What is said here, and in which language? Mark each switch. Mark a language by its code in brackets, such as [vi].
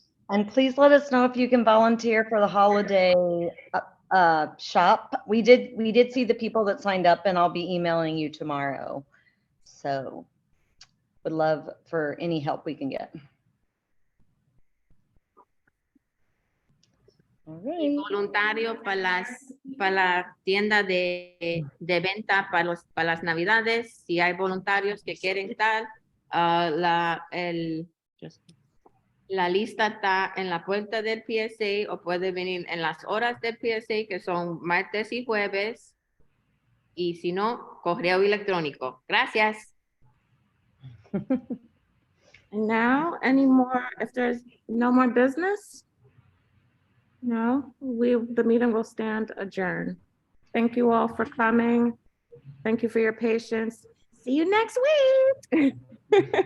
[en] And please let us know if you can volunteer for the holiday shop. We did see the people that signed up, and I'll be emailing you tomorrow. So would love for any help we can get. All [es] Y voluntario para la tienda de venta para las Navidades. Si hay voluntarios que quieren estar, la lista está en la puerta del PSA, o puede venir en las horas del PSA, que son martes y jueves. Y si no, correo electrónico. Gracias. [en] And now, any more, if there's no more business? No, the meeting will stand adjourned. Thank you all for coming. Thank you for your patience. See you next week.